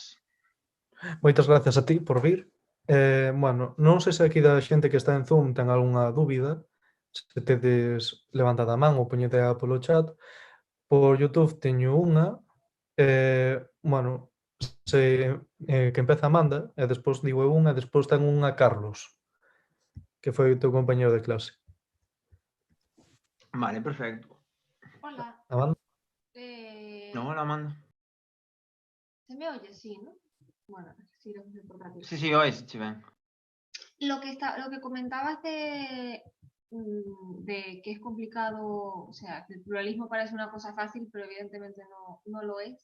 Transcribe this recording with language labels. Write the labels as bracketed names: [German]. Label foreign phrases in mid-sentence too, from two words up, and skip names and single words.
[Galician] Moitas gracias a ti por vir. Bueno, non sei se aquí da xente que está en Zoom ten algunha dúbida, se tedes levantada a man ou poñedea polo chat. Por YouTube teño unha, bueno, se, que empeza Amanda, e despois digo eu unha, e despois ten unha Carlos, que foi o teu compañeiro de clase. Vale, perfecto. [Spanish] Hola. Amanda? No, hola, Amanda. ¿Se me oye? Sí, ¿no? Bueno, sí, lo que portátil. [Galician] Sí, ois, che ben. [Spanish] Lo que comentabas de que es complicado, o sea, que el pluralismo parece una cosa fácil, pero evidentemente no lo es.